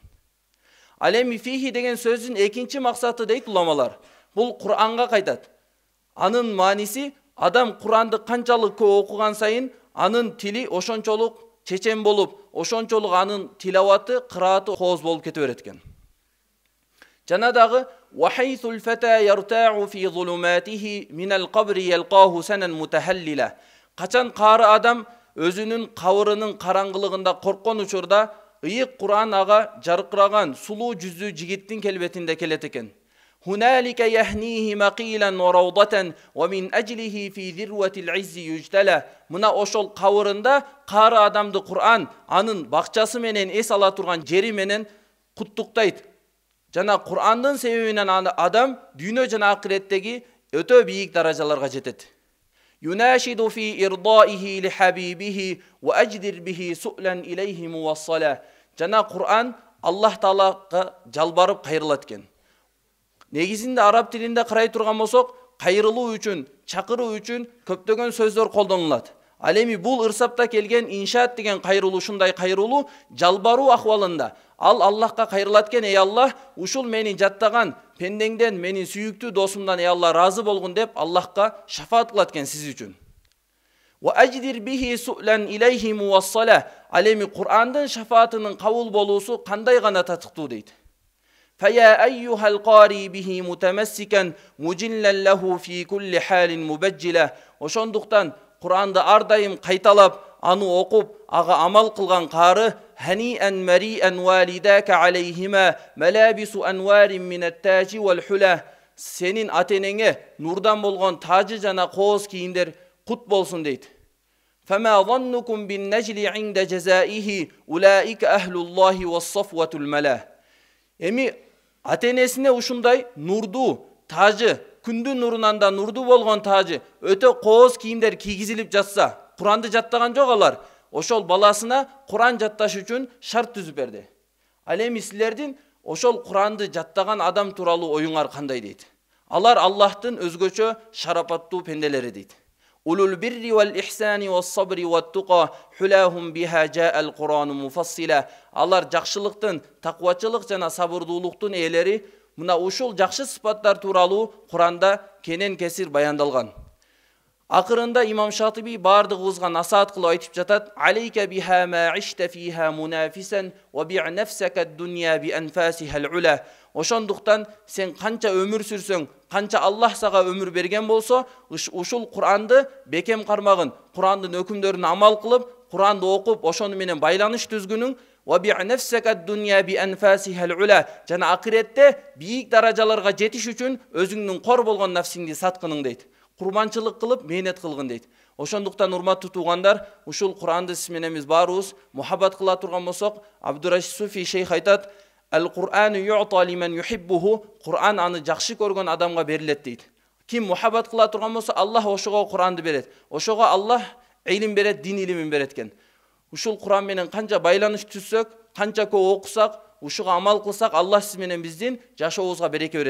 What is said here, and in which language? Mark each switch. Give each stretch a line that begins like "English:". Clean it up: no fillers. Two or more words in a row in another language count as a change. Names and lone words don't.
Kyrgyz: Ал эми фихи деген сөздүн экинчи максаты дейт уламалар. Бул Куранга кайтат. Анын мааниси, адам Куранды канчалык көп окуган сайын анын тили ошончолук чечен болуп, ошончолук анын тилаваты, кырааты кооз болуп кете берет экен. Жана дагы
Arabic: وحيث الفتى يرتاع في ظلماته من القبر يلقاه سنا متهللا.
Kyrgyz: Качан каары адам өзүнүн кабырынын караңгылыгында корккон учурда ыйык Куран ага жаркыраган сулуу жүздүү жигиттин келбетинде келет экен.
Arabic: هنالك يهنيه مقيلا وروضة ومن أجله في ذروة العز يجتلى.
Kyrgyz: Мына ошол кабырында каары адамды Кур'ан анын бакчасы менен эс ала турган жери менен куттуктайт. Жана Кур'андын себебинен адам дүйнө жана акыреттеги өтө бийик даражаларга жетет.
Arabic: يناشد في إرضائه لحبيبه وأجدر به سؤلا إليه موصلا.
Kyrgyz: Жана Кур'ан Аллах Таалага жалбарып кайрылат экен. Негизинде араб тилинде карай турган болсок, кайрылуу үчүн, чакыруу үчүн көптөгөн сөздөр колдонулат. Ал эми бул ырсапта келген иншаат деген кайрылуу, ушундай кайрылуу жалбаруу акыбалында. Ал Аллахка кайрылат экен: "Эй Аллах, ушул мени жаттаган пендеңден, менин сүйүктүү досумдан, эй Аллах, разы болгун" деп Аллахка шафаат кылат экен сиз үчүн.
Arabic: وأجدر به سؤلا إليه موصلا.
Kyrgyz: Ал эми Кур'андын шафаатынын кабыл болуусу кандай гана татыктуу дейт.
Arabic: فيا أيها القاري به متمسكا مجلا له في كل حال مبجلا.
Kyrgyz: Ошондуктан Куранды ар дайым кайталап, аны окуп, ага амал кылган каары
Arabic: هنيئا مريئا والداك عليهما ملابس أنوار من التاج والحلى.
Kyrgyz: Сенин атенеңе нурдан болгон тажы жана кооз кийимдер кут болсун дейт.
Arabic: فما ظنكم بالنجل عند جزائه أولئك أهل الله والصفوة الملا.
Kyrgyz: Эми атенесине ушундай нурду, тажы, күндүн нурунан да нурду болгон тажы, өтө кооз кийимдер кийгизилип жатса, Куранды жаттаган жок алар. Ошол баласына Куран жатташ үчүн шарт түзүп берди. Ал эми силердин ошол Куранды жаттаган адам тууралуу оюңар кандай дейт? Алар Аллахтын өзгөчө шарапаттуу пенделери дейт.
Arabic: أولو البر والإحسان والصبر والتقى حلاهم بها جاء القرآن مفصلا.
Kyrgyz: Алар жакшылыктын, таквачылык жана сабырдуулуктун ээлери. Мына ушул жакшы сыпаттар тууралуу Куранда кенен кесир баяндалган. Акырында имам Шатиби бардыгыбызга насаат кылып айтып жатат:
Arabic: "عليك بها ما عشت فيها منافسا وبع نفسك الدنيا بأنفاسها العلا."
Kyrgyz: Ошондуктан сен канча өмүр сүрсөң, канча Аллах сага өмүр берген болсо, ушул Куранды бекем кармагын, Курандын өкүмдөрүнө амал кылып, Куранды окуп, ошону менен байланыш түзгүнүң,
Arabic: وبع نفسك الدنيا بأنفاسها العلا.
Kyrgyz: Жана акыретте бийик даражаларга жетиш үчүн өзүңдүн кор болгон нафсиңди саткының дейт. Курбанчылык кылып, мээнет кылгын дейт. Ошондуктан урматтуу туугандар, ушул Куранды сиз менен биз баарыбыз мухаббат кыла турган болсок, Абдурашид Суфи шейх айтат:
Arabic: "القرآن يؤتى لمن يحبه."
Kyrgyz: Кур'ан аны жакшы көргөн адамга берилет дейт. Ким мухаббат кыла турган болсо, Аллах ошого Куранды берет. Ошого Аллах илим берет, дин илимин берет экен. Ушул Куран менен канча байланыш түзсөк, канча көп окусак, ушуга амал кылсак, Аллах сиз менен биздин жашообузга береке берет.